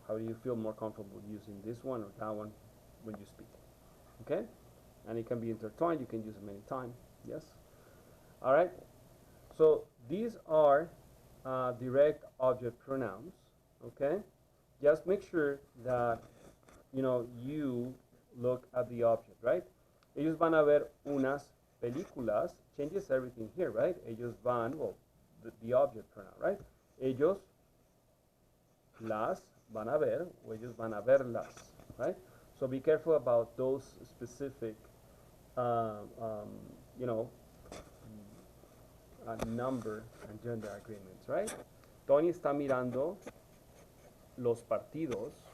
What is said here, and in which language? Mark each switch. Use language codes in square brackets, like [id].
[en] How do you feel more comfortable using this one or that one when you speak? Okay? And it can be intertwined. You can use them anytime. Yes? All right? So these are direct object pronouns. Okay? Just make sure that, you know, you look at the object, right? [es] Ellos van a ver unas películas. [en] Changes everything here, right? [es] Ellos van, [en] well, the object pronoun, right? [es] Ellos las van a ver, o ellos van a verlas, right? [en] So be careful about those specific, you know, number and gender agreements, right? [es] Tony está mirando los partidos.